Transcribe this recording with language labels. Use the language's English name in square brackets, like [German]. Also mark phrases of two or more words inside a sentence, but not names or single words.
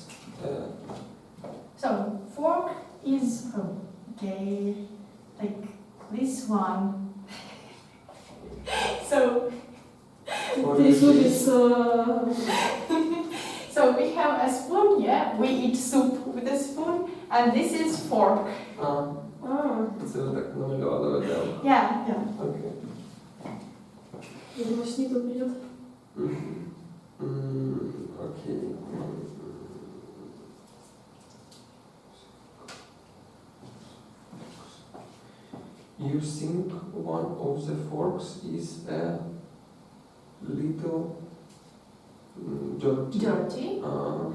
[English] So, fork is, okay, like this one. So, This one is so we have a spoon, yeah, we eat soup with a spoon, and this is fork. [Ukrainian] це ви так намалювали видео. [English] Yeah. [Russian] Окей. я думаю, снизу придет. Окей. [English] You think one of the forks is a little dirty. Dirty. Uh,